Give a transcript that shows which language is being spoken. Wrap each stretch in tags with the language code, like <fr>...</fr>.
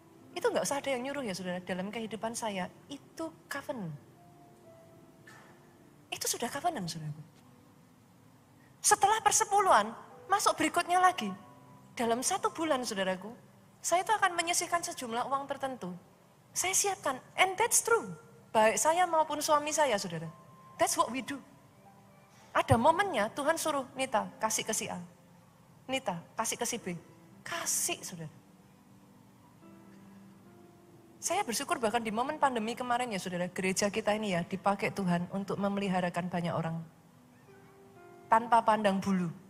<id>Itu nggak usah ada yang nyuruh ya saudara, dalam kehidupan saya, itu covenant. Itu sudah covenant saudara. Setelah persepuluhan, masuk berikutnya lagi. Dalam 1 bulan saudaraku, saya itu akan menyisihkan sejumlah uang tertentu. Saya siapkan,</id> <en>and that's true.</en> <id>Baik saya maupun suami saya saudara.</id> <en>That's what we do.</en> <id>Ada momennya Tuhan suruh, Nita kasih ke si A. Nita kasih ke si B. Kasih saudara. Saya bersyukur bahkan di momen pandemi kemarin ya saudara, gereja kita ini ya dipakai Tuhan untuk memeliharakan banyak orang. Tanpa pandang bulu.</id>